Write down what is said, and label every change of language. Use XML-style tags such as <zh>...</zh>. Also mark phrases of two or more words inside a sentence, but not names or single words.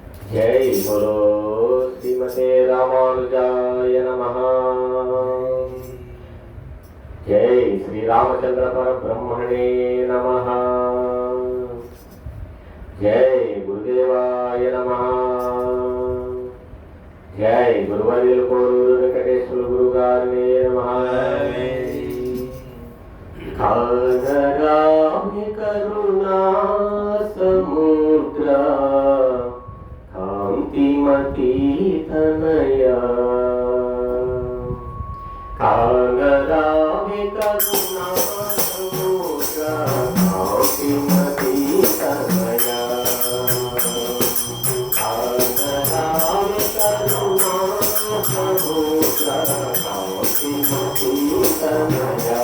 <sa>जय बोलो श्रीमते रामानुजाय नमः। जय श्री रामचंद्र परब्रह्मणे नमः। जय गुरुदेवाय नमः।</sa> <te>జయ గురువర్యుల कोडूరు వెంకటేశ్వర గురుగారినే నమః। కానరామి కరుణా సముద్ర కాంతిమతి తనయ కానరామి కరుణా సముద్ర కాంతిమతి తనయ కానరామి కరుణా సముద్ర కాంతిమతి తనయ</te>